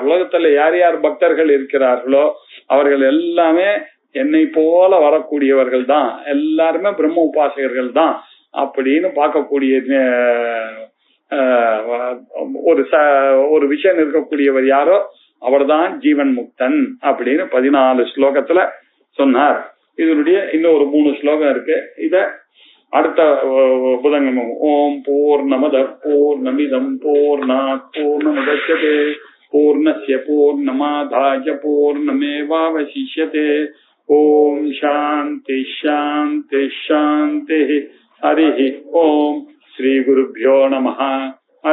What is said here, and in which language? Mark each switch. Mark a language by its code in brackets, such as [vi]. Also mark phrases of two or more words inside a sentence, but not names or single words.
[ta] உலகத்துல யார் யார் பக்தர்கள் இருக்கிறார்களோ அவர்கள் எல்லாமே என்னை போல வரக்கூடியவர்கள் தான், எல்லாருமே பிரம்ம உபாசகர்கள் தான் அப்படின்னு பார்க்கக்கூடிய ஒரு விஷயம் இருக்கக்கூடியவர் யாரோ அவர்தான் ஜீவன் முக்தன் அப்படின்னு 14 ஸ்லோகத்துல சொன்னார். இதனுடைய இன்னொரு 3 ஸ்லோகம் இருக்கு. இத அடுத்த புதன்கிழமை [sa] ॐ पूर्णमदः पूर्णमिदं पूर्णात् पूर्णमुदच्यते पूर्णस्य पूर्णमादाय पूर्णमेवावशिष्यते. ॐ शान्ति शान्ति शान्ति. हरि ॐ। श्री गुरुभ्यो नमः.